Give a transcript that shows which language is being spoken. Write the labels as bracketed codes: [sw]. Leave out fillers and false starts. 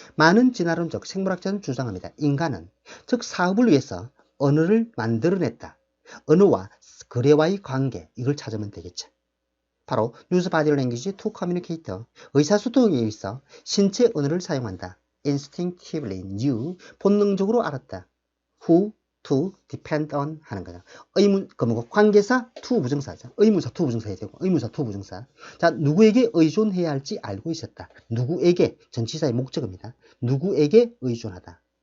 [ko] 많은 진화론적 생물학자는 주장합니다. 인간은 즉 사업을 위해서 언어를 만들어냈다. 언어와 거래와의 관계, 이걸 찾으면 되겠지. 바로 [en] use body language to communicate. [ko] 의사소통에 있어 신체 언어를 사용한다. [en] instinctively knew, [ko] 본능적으로 알았다. [en] who to depend on [ko] 하는 거죠. 관계사 to 부정사죠. 의문사 to 부정사 해야 되고, 의문사 to 부정사. 자, 누구에게 의존해야 할지 알고 있었다. 누구에게, 전치사의 목적입니다. 누구에게 의존하다.